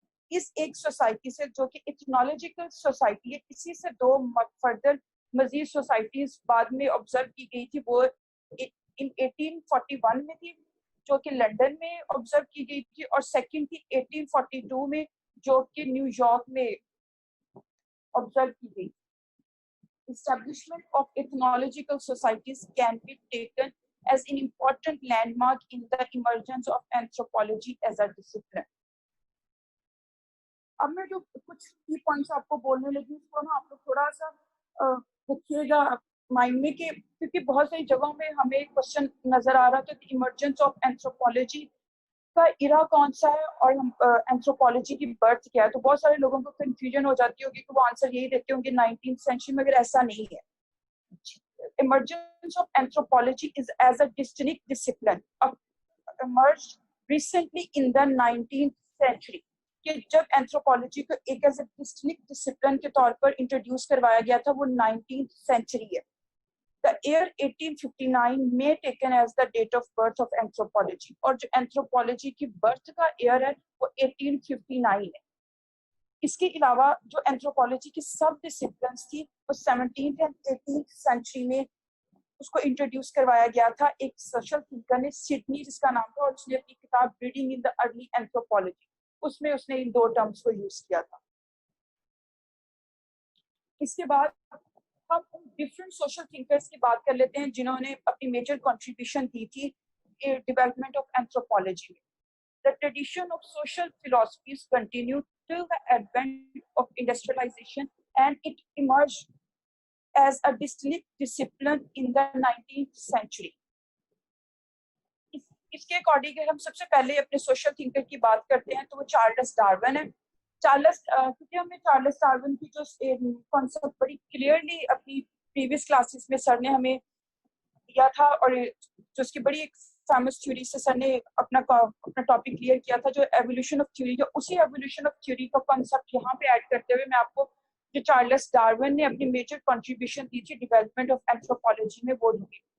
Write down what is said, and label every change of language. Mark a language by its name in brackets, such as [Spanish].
[Urdu] اس ایک سوسائٹی سے جو کہ ایتھنولوجیکل سوسائٹی ہے، اسی سے دو فردر مزید سوسائٹیز بعد میں آبزرو کی گئی تھی. وہ 1841 میں تھی جو کہ لنڈن میں آبزرو کی گئی تھی، اور سیکنڈ تھی 1842 میں جو کہ نیو یارک میں آبزرو کی گئی. [English] Establishment of ethnological societies can be taken as an important landmark in the emergence of anthropology as a discipline. [Urdu] اب میں جو کچھ کی پوائنٹس آپ کو بولنے لگی اس کو نا آپ لوگ تھوڑا سا رکھیے گا مائنڈ میں, کہ کیونکہ بہت ساری جگہوں میں ہمیں کوشچن نظر آ رہا تھا کہ ایمرجنس آف اینتھروپولوجی کا ایرا کون سا ہے اور اینتھروپولوجی کی برتھ کیا ہے. تو بہت سارے لوگوں کو کنفیوژن ہو جاتی ہوگی کہ وہ آنسر یہی دیتے ہوں گے 19th سینچری میں, مگر ایسا نہیں ہے. [English] Emergence of anthropology is as a distinct discipline emerged recently in the 19th century. [Urdu] کہ جب اینتھروپولوجی کو ایک ایز اے ڈسٹنکٹ ڈسپلن کے طور پر انٹروڈیوس کروایا گیا تھا وہ 19th سینچری ہے. [English] The year 1859 may taken as the date of birth of anthropology. [Urdu] اور جو اینتھروپولوجی کی برتھ کا ایئر ہے وہ 1859 ہے. اس کے علاوہ جو اینتھروپولوجی کی سب ڈسپلنس تھی وہ 17th and 18th سینچری میں اس کو انٹروڈیوس کروایا گیا تھا ایک سوشل تھنکر نے, سڈنی جس کا نام تھا, اور اس نے اپنی کتاب reading in the early anthropology اس میں اس نے ان دو ٹرمز کو یوز کیا تھا. اس کے بعد ہم ان ڈفرینٹ سوشل تھنکرز کی بات کر لیتے ہیں جنہوں نے اپنی میجر کنٹریبیوشن دی تھی ڈیولپمنٹ آف اینتھروپولوجی میں. [English] The tradition of social philosophies continued till the advent of industrialization and it emerged as a distinct discipline in the 19th century. [Urdu] اس کے اکارڈنگ ہم سب سے پہلے اپنے سوشل تھنکر کی بات کرتے ہیں تو وہ چارلس ڈارون ہے. کیونکہ ہمیں چارلس ڈارون کی جو کانسیپٹ بڑی کلیئرلی اپنی پریویس کلاسز میں سر نے ہمیں دیا تھا, اور جو اس کی بڑی فیمس تھیوری سے سر نے اپنا ٹاپک کلیئر کیا تھا جو ایوولوشن آف تھیوری, جو اسی ایوولوشن آف تھیوری کا کانسیپٹ یہاں پہ ایڈ کرتے ہوئے میں آپ کو جو چارلس ڈارون نے اپنی میجر کنٹریبیوشن دی تھی ڈیولپمنٹ آف اینتھروپولوجی میں وہ دی.